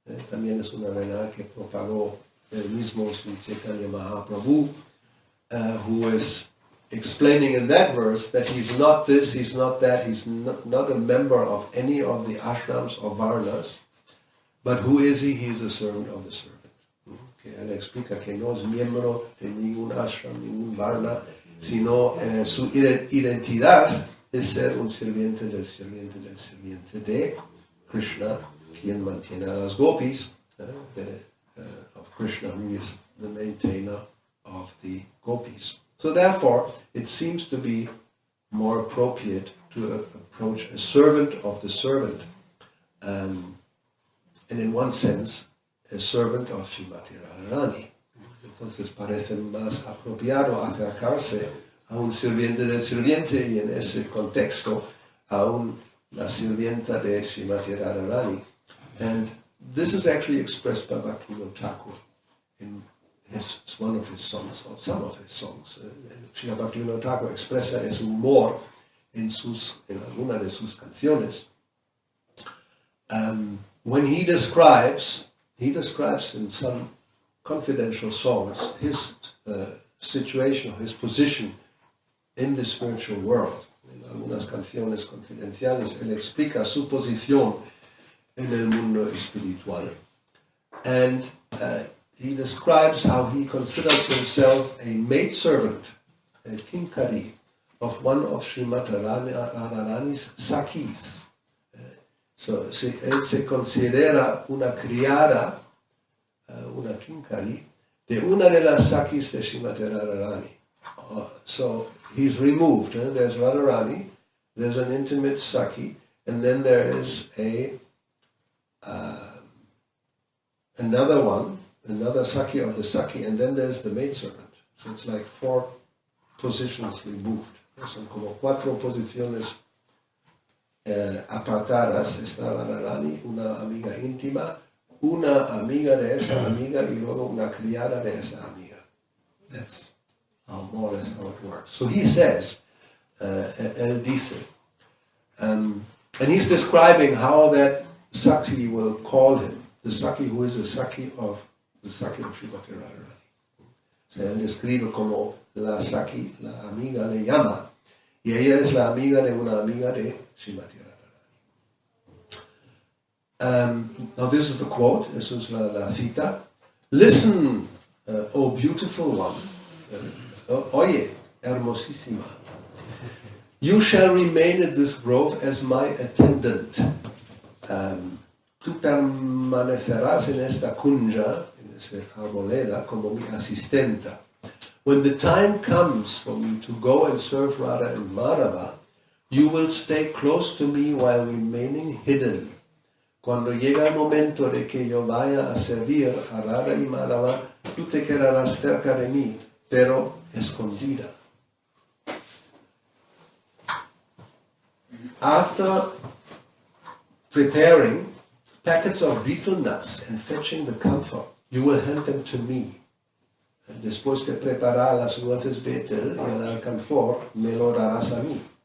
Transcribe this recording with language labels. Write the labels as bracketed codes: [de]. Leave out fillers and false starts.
[es] También es una verdad que propagó el mismo Sri Chaitanya Mahaprabhu, [en] who is explaining in that verse that he's not this, he's not that, he's not a member of any of the ashrams or varnas, but who is he? He is a servant of the servant. [es] Okay, él explica que no es miembro de ningún ashram, ningún varna, sino su identidad es ser un sirviente del sirviente del sirviente de Krishna, quien mantiene a las gopis, [en] of Krishna, who is the maintainer of the gopis. So therefore, it seems to be more appropriate to approach a servant of the servant, and in one sense, a servant of Srimati Radharani. [es] Entonces parece más apropiado acercarse a un sirviente del sirviente y en ese contexto a la sirvienta de Srimati Radharani. [en] And this is actually expressed by Bhakti-yoga Thakur in one of his songs, or some of his songs. [es] Srila Bhakti-yoga Thakur expresa ese humor en alguna de sus canciones. [en] When he describes in some confidential songs his situation, his position in the spiritual world. [es] En algunas canciones confidenciales él explica su posición en el mundo espiritual. [en] And he describes how he considers himself a maidservant, a kinkari, of one of Srimati Radharani's sakis. [es] So él se considera una criada, una kinkari, de una de las sakis de Srimati Radharani. [en] So he's removed. There's Radharani, there's an intimate saki, and then there is another saki of the saki, and then there's the maidservant. So it's like 4 positions removed. [es] Son como 4 posiciones apartadas. Está Radharani, una amiga íntima, una amiga de esa amiga y luego una criada de esa amiga. [en] That's more or less how it works. So he says, [es] él dice, [en] And he's describing how that Sakhi will call him, the Sakhi who is the Sakhi of Srimati Radharani. [es] Se él describe como la Sakhi, la amiga le llama, y ella es la amiga de una amiga de Srimati Radharani. [en] Now this is the quote, [es] eso es la cita. [en] Listen, oh beautiful one, [es] oye, hermosísima. [en] You shall remain at this grove as my attendant. [es] Tú permanecerás en esta kunja, en esta arboleda, como mi asistenta. [en] When the time comes for me to go and serve Radha and Madhava, you will stay close to me while remaining hidden. [es] Cuando llega el momento de que yo vaya a servir a Radha y Madhava, tú te quedarás cerca de mí, pero escondida. [en] After preparing packets of betel nuts and fetching the camphor, you will hand them to me. [es] Después de preparar las nueces betel y el alcanfor, me lo darás a mí.